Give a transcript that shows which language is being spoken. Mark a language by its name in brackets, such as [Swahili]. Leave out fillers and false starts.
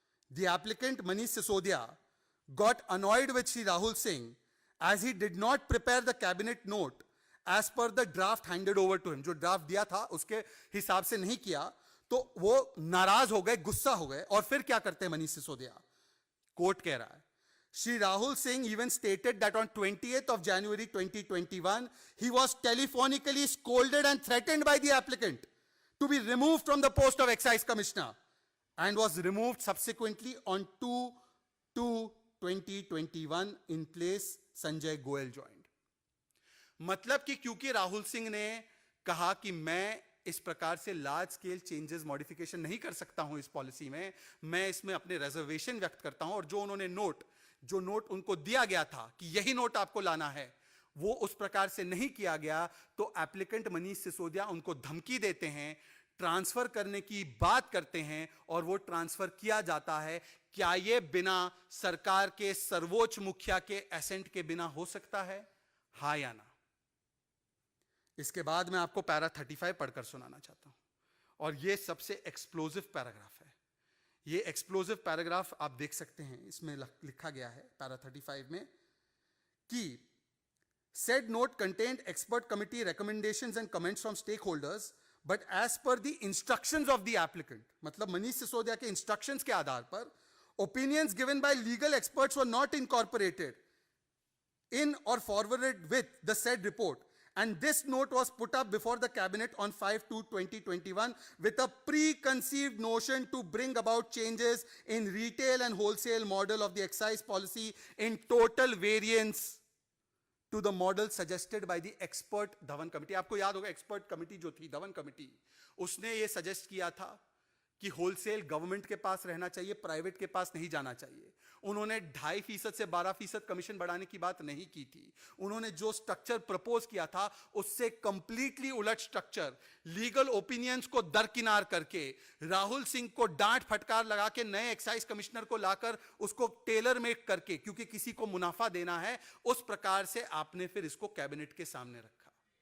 [English] The applicant Manish Sisodia got annoyed with Shri Rahul Singh as he did not prepare the cabinet note as per the draft handed over to him. [Hindi] जो draft दिया था उसके हिसाब से नहीं किया तो वो नाराज हो गए, गुस्सा हो गए. और फिर क्या करते हैं मनीष सिसोदिया? कोर्ट कह रहा है, [English] Shri Rahul Singh even stated that on 28th of January 2021 he was telephonically scolded and threatened by the applicant to be removed from the post of excise commissioner and was removed subsequently on 2/2/2021 in place Sanjay Goyal joint. [Hindi] मतलब कि क्योंकि राहुल सिंह ने कहा कि मैं इस प्रकार से लार्ज स्केल चेंजेस मॉडिफिकेशन नहीं कर सकता हूं इस पॉलिसी में, मैं इसमें अपने रिजर्वेशन व्यक्त करता हूं, और जो उन्होंने जो नोट उनको दिया गया था कि यही नोट आपको लाना है, वो उस प्रकार से नहीं किया गया, तो एप्लीकेंट मनीष सिसोदिया उनको धमकी देते हैं, ट्रांसफर करने की बात करते हैं, और वो ट्रांसफर किया जाता है. क्या यह बिना सरकार के सर्वोच्च मुखिया के एसेंट के बिना हो सकता है? हां या ना? इसके बाद मैं आपको पैरा 35 पढ़कर सुनाना चाहता हूं, और यह सबसे एक्सप्लोजिव पैराग्राफ है. यह एक्सप्लोजिव पैराग्राफ आप देख सकते हैं, इसमें लिखा गया है पैरा 35 में कि [English] said note contained expert committee recommendations and comments from stakeholders, but as per the instructions of the applicant, [Hindi] मतलब मनीष सिसोदिया के इंस्ट्रक्शंस के आधार पर [English] opinions given by legal experts were not incorporated in or forwarded with the said report. And this note was put up before the cabinet on 5/2/2021 with a preconceived notion to bring about changes in retail and wholesale model of the excise policy in total variance to the model suggested by the expert Dhawan committee. [Hindi] आपको याद होगा expert committee जो थी Dhawan committee, उसने ये suggest किया था कि होलसेल गवर्नमेंट के पास रहना चाहिए, प्राइवेट के पास नहीं जाना चाहिए. उन्होंने 2.5% से 12% कमीशन बढ़ाने की बात नहीं की थी. उन्होंने जो स्ट्रक्चर प्रपोज किया था उससे कंप्लीटली उलट स्ट्रक्चर, लीगल ओपिनियंस को दरकिनार करके, राहुल सिंह को डांट फटकार लगा के नए एक्साइज कमिश्नर को लाकर उसको टेलर मेक करके, क्योंकि किसी को मुनाफा देना है, उस प्रकार से आपने फिर इसको कैबिनेट के सामने रखा.